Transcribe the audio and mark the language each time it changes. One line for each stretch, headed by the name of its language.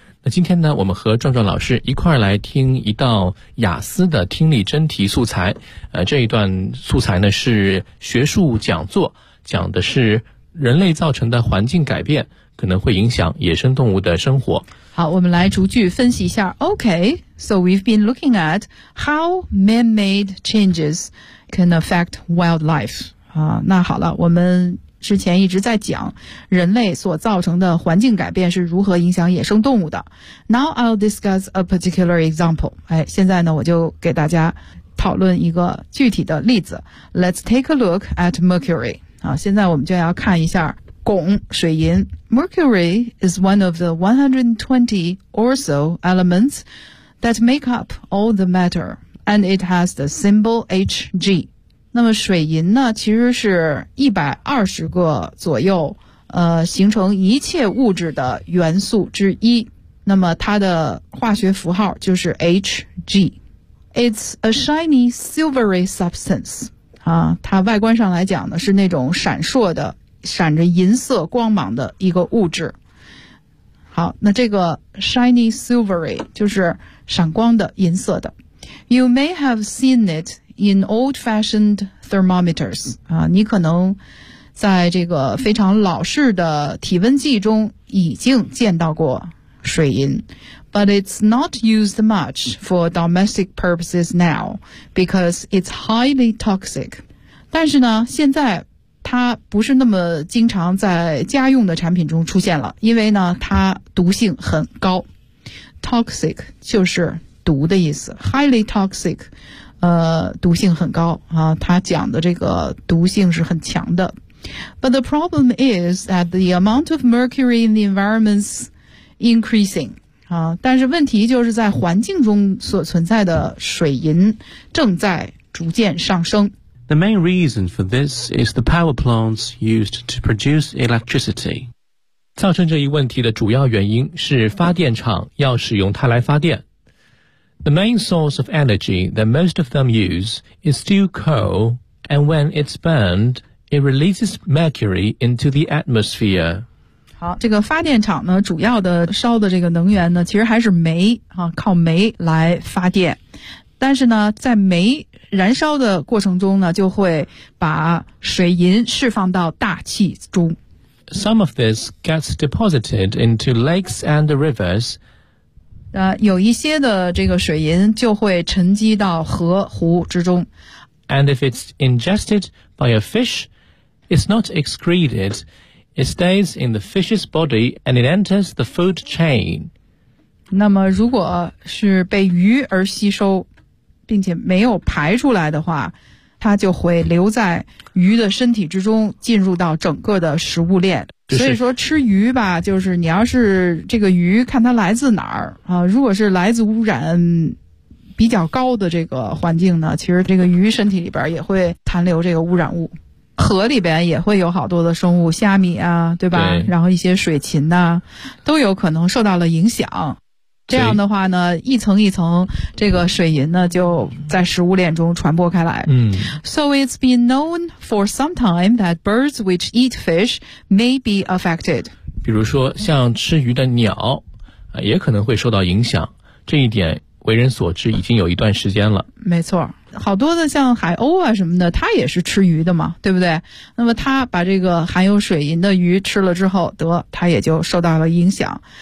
Chinese: 那今天呢，我们和壮壮老师一块来听一道雅思的听力真题素材。这一段素材呢是学术讲座，讲的是人类造成的环境改变可能会影响野生动物的生活。好，我们来逐句分析一下。
English: OK, so we've been looking at how man-made changescan affect wildlife.
Chinese: 那好了，我们之前一直在讲人类所造成的环境改变是如何影响野生动物的。
English: Now I'll discuss a particular example.
Chinese: 现在呢，我就给大家讨论一个具体的例子。
English: Let's take a look at mercury.
Chinese: 现在我们就要看一下汞，水银。
English: Mercury is one of the 120 or so elements that make up all the matter. And it has the symbol Hg.
Chinese: 那么水银呢，其实是120个左右形成一切物质的元素之一。那么它的化学符号就是 Hg.
English: It's a shiny silvery substance.
Chinese: 它外观上来讲呢，是那种闪烁的、闪着银色光芒的一个物质。好，那这个
English: shiny silvery
Chinese: 就是闪光的、银色的。
English: You may have seen it in old-fashioned thermometers.
Chinese: 你可能在这个非常老式的体温计中已经见到过水银。
English: But it's not used much for domestic purposes now because it's highly toxic.
Chinese: 但是呢，现在它不是那么经常在家用的产品中出现了，因为呢，它毒性很高。
English: Toxic
Chinese: 就是毒的意思 ，
English: highly toxic，
Chinese: 毒性很高啊。他讲的这个毒性是很强的。
English: But the problem is that the amount of mercury in the environment's increasing
Chinese: 啊。但是问题就是在环境中所存在的水银正在逐渐上升。
English: The main reason for this is the power plants used to produce electricity.
Chinese: 造成这一问题的主要原因是发电厂要使用它来发电。
English: The main source of energy that most of them use is still coal, and when it's burned, it releases mercury into the atmosphere.
Chinese: 好，这个发电厂呢，主要的烧的这个能源呢，其实还是煤啊，靠煤来发电。但是呢，在煤燃烧的过程中呢，就会把水银释放到大气中。 Some of this gets deposited into lakes and rivers. 有一些的这个水银就会沉积到河湖之中。 And if it's ingested by a fish, it's not excreted. It stays in the fish's body and it enters the food chain. 那么如果是被鱼而吸收并且没有排出来的话，它就会留在鱼的身体之中，进入到整个的食物链。所以说吃鱼吧，就是你要是这个鱼看它来自哪儿啊，如果是来自污染比较高的这个环境呢，其实这个鱼身体里边也会残留这个污染物。河里边也会有好多的生物，虾米啊，对吧？对，然后一些水禽啊，都有可能受到了影响。这样的话呢，一层一层这个水银呢就在食物链中传播开来。嗯。
English: So it's been known for some time that birds which eat fish may be affected.
Chinese: 比如说像吃鱼的鸟也可能会受到影响，这一点为人所知已经有一段时间了。没错，好多的像海鸥啊什么的，它也是吃鱼的嘛，对不对？那么它把这个含有水银的鱼吃了之后，得，它也就受到了影响。